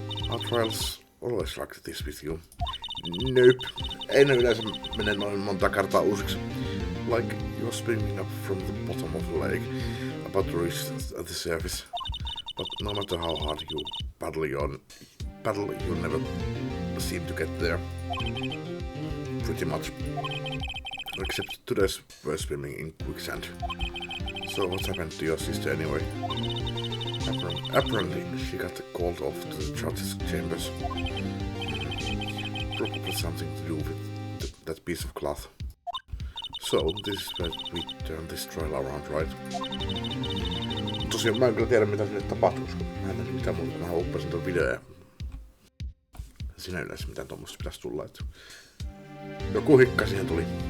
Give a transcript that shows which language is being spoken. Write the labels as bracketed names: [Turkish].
[English] Our trials always like this with you. Nope. [Finnish] Ei ne yleensä mene noin monta kertaa uusiksi. [English] Like you're springing up from the bottom of the lake, about to reach the surface. But no matter how hard you paddle, you never seem to get there. Pretty much. Except today's we're swimming in quicksand. So what happened to your sister anyway? Apparently she got called off to the judge's chambers. Probably something to do with that piece of cloth. So, this is where we turn this trial around, right? [Finnish] Tosiaan mä en kyllä tiedä mitä sille tapahtuu, koska mä en näe mitään muuta, kun mä uppasin tuon videon. Siinä yleensä mitään tommoista pitäisi tulla, että joku hikka siihen tuli.